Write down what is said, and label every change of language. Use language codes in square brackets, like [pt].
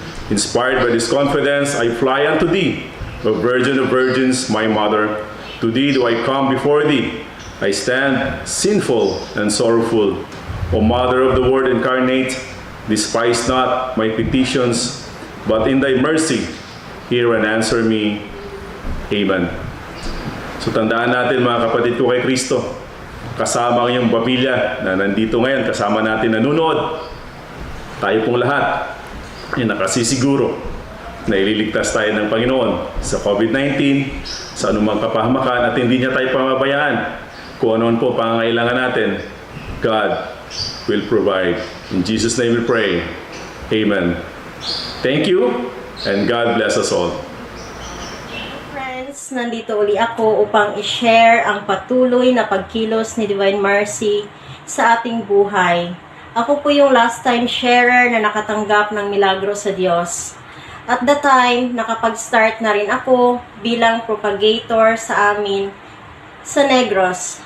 [en] Inspired by this confidence, I fly unto thee, O Virgin of Virgins, my Mother. To thee do I come before thee. I stand sinful and sorrowful. O Mother of the Word incarnate, despise not my petitions, but in thy mercy, hear and answer me. Amen. [tl] So tandaan natin mga kapatid ko kay Kristo, kasama ang iyong pamilya na nandito ngayon, kasama natin nanonood, tayo pong lahat ay nakasisiguro na ililigtas tayo ng Panginoon sa COVID-19, sa anumang kapahamakan, at hindi niya tayo pamabayaan. Kung ano po pangangailangan natin, [en] God will provide. In Jesus' name we pray. Amen. Thank you, and God bless us all. [tl] Friends, nandito uli ako upang i-share ang patuloy na pagkilos ni Divine Mercy sa ating buhay. Ako po yung last time sharer na nakatanggap ng milagro sa Diyos. [en] At the time, [tl] nakapag-start na rin ako bilang propagator sa amin sa Negros.